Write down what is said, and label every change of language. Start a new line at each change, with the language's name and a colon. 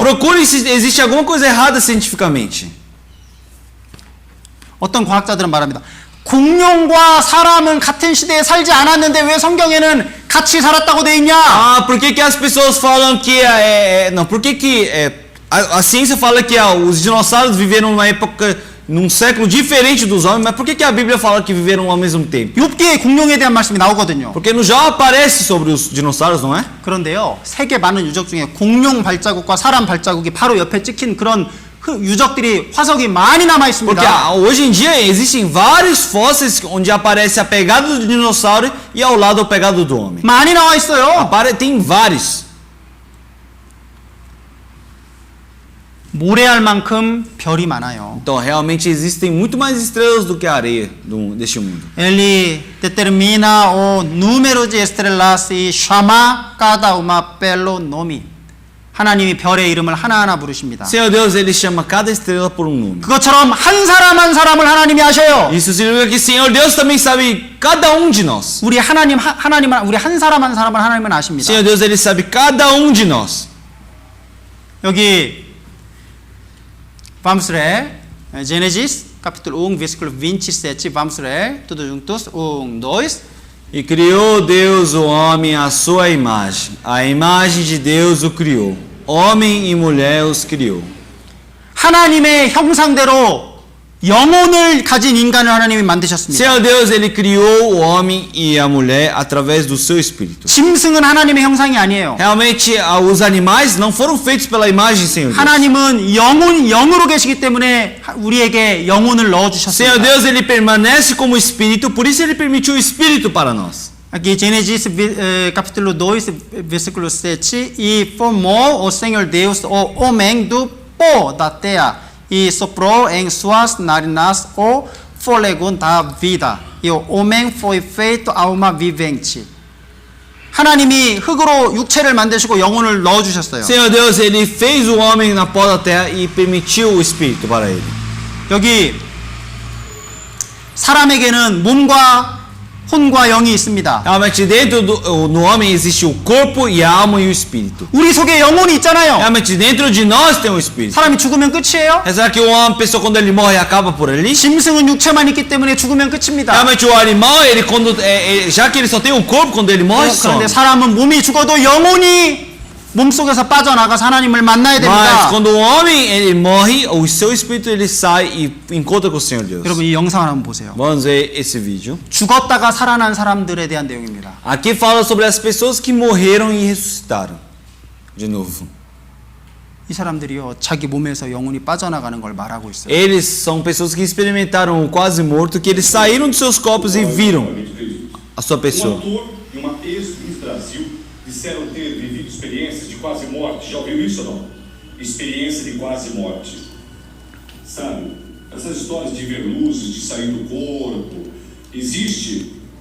Portuguese: Procure se existe alguma coisa errada cientificamente.
Korean: 어떤 과학자들은 말합니다. 공룡과 사람은 같은 시대에 살지 않았는데 왜 성경에는 같이 살았다고 돼 있냐?
Portuguese: Ah, por que as pessoas falam que não? Por que a ciência fala que os dinossauros viveram numa época, num século diferente dos homens, mas por que a Bíblia fala que viveram ao mesmo tempo?
Korean: 욥기에 공룡에 대한 말씀이 나오거든요.
Portuguese: Porque no Jó aparece sobre os dinossauros, não é?
Korean: 그런데요, 세계 많은 유적 중에 공룡 발자국과 사람 발자국이 바로 옆에 찍힌 그런 유적들이 화석이 많이 남아
Portuguese: Porque
Korean: 있습니다.
Portuguese: hoje em dia existem vários fósseis onde aparece a pegada do dinossauro e ao lado a pegada do homem.
Korean: 많이 나와 있어요.
Portuguese: Tem vários.
Korean: 모래알 만큼 별이 많아요.
Portuguese: Então realmente existem muito mais estrelas do que a areia deste mundo. Ele determina o número de estrelas y chama cada uma pelo nome.
Korean: 하나님이 별의 이름을 하나하나 부르십니다.
Portuguese: Senhor Deus, ele chama cada estrela por um nome.
Korean: 그것처럼 한 사람 한 사람을 하나님이 아셔요.
Portuguese: Isso significa que Senhor Deus também sabe cada de nós.
Korean: 우리 하나님은 우리 한 사람 한 사람을 하나님은 아십니다.
Portuguese: Senhor Deus, ele sabe cada de nós.
Korean: 여기
Portuguese: vamos ler Gênesis capítulo 1 versículo 27, vamos ler todos juntos, 1, 2. E criou Deus o homem à sua imagem. A imagem de Deus o criou. Homem e mulher os criou.
Korean: 하나님의 형상대로 영혼을 가진 인간을 하나님이 만드셨습니다.
Portuguese: Senhor Deus, ele criou o homem e a mulher através do seu espírito.
Korean: 짐승은 하나님의 형상이 아니에요.
Portuguese: Realmente, os animais não foram feitos pela imagem, Senhor Deus.
Korean: 하나님은 영으로 계시기 때문에 우리에게 영혼을 넣어
Portuguese: Senhor
Korean: 주셨습니다.
Portuguese: Deus, ele permanece como espírito, por isso ele permitiu o espírito para nós. Aqui, Gênesis capítulo 2, versículo 7. E formou o Senhor Deus o homem do pó da terra e soprou em suas narinas o fôlego da vida. E o homem foi feito alma vivente.
Korean: 하나님이 흙으로 육체를 만드시고 영혼을 넣어주셨어요.
Portuguese: Senhor Deus, ele fez o homem na pó da terra e permitiu o espírito para ele.
Korean: 여기 사람에게는 몸과 혼과 영이 있습니다.
Portuguese: Realmente dentro no homem existe o corpo e a alma e o espírito.
Korean: 우리 속에 영혼이 있잖아요.
Portuguese: Realmente dentro de nós tem o espírito.
Korean: 사람이 죽으면 끝이에요?
Portuguese: Será que uma pessoa quando ele morre acaba por ali?
Korean: 짐승은 육체만 있기 때문에 죽으면 끝입니다.
Portuguese: Realmente o animal, ele quando já que ele só tem um corpo, quando ele morre some.
Korean: 그런데 사람은 몸이 죽어도 영혼이 몸속에서 빠져나가서 하나님을 만나야
Portuguese: Mas
Korean: 됩니다.
Portuguese: quando o homem ele morre, o seu espírito ele sai e encontra com o Senhor Deus.
Korean: 여러분 이 영상을 한번 보세요.
Portuguese: Vamos ver esse vídeo.
Korean: 죽었다가 살아난 사람들에 대한 내용입니다.
Portuguese: Aqui fala sobre as pessoas que morreram e ressuscitaram de novo.
Korean: 이 사람들이요 자기 몸에서 영혼이 빠져나가는 걸 말하고 있어요.
Portuguese: Eles são pessoas que experimentaram o quase morto, que eles saíram dos seus corpos e viram a sua pessoa. ator e uma ex-Miss Brasil disseram ter vivido experiências de quase morte. Já ouviu isso ou não? Experiência de quase morte. Sabe, essas histórias de ver luzes, de sair do corpo, existe.